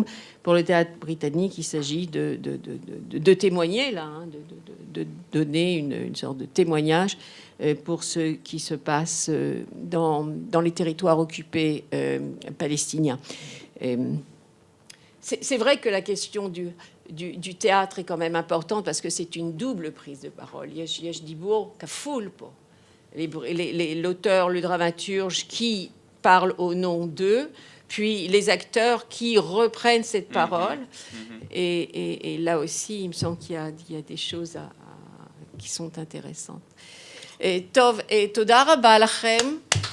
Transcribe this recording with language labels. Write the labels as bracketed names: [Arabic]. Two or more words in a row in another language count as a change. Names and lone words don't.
[French] Pour le théâtre britannique, il s'agit de témoigner là, de donner une sorte de témoignage pour ce qui se passe dans les territoires occupés palestiniens. C'est vrai que la question du théâtre est quand même importante parce que c'est une double prise de parole. [Hebrew] יש דיבור כפול פה. [French] L'auteur, le dramaturge qui parle au nom d'eux, puis les acteurs qui reprennent cette parole. Et là aussi, il me semble qu'il y a des choses qui sont intéressantes. [Hebrew] טוב, תודה רבה לכם.